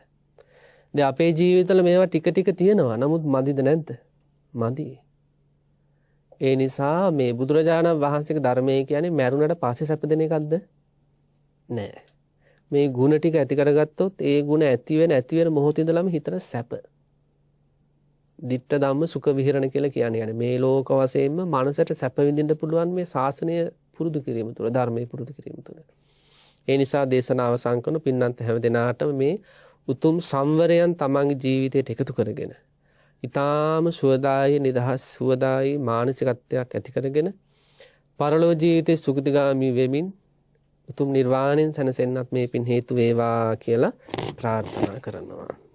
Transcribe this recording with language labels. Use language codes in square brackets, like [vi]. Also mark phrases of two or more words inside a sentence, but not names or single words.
[si] දැන් අපේ ජීවිතවල මේවා ටික ටික තියෙනවා. නමුත් මදිද නැද්ද? මදි. ඒ නිසා මේ බුදුරජාණන් වහන්සේගේ ධර්මයේ කියන්නේ මරුණට පස්සේ සැප දෙන එකක්ද? නෑ. මේ ಗುಣ ටික ඇති කරගත්තොත් ඒ ಗುಣ ඇති වෙන මොහොතේ ඉඳලම හිතට සැප. [pi] ditta dhamma sukha vihirana [si] කියලා කියන්නේ මේ ලෝක වශයෙන්ම මනසට සැප විඳින්න පුළුවන් මේ ශාසනය පුරුදු කිරීම තුළ, ධර්මයේ පුරුදු කිරීම තුළ. ඒ නිසා දේශනාව සංකන පින්නන්ත හැම දිනාටම මේ උතුම් සංවරයන් තමන්ගේ ජීවිතයට එකතු කරගෙන ඊටාම සුවදායි නිදහස් සුවදායි මානසිකත්වයක් ඇති කරගෙන පරලෝ ජීවිතේ සුගතිගාමි වෙමින් උතුම් නිර්වාණයෙන් සැනසෙන්නත් මේ පින් හේතු වේවා කියලා ප්‍රාර්ථනා කරනවා.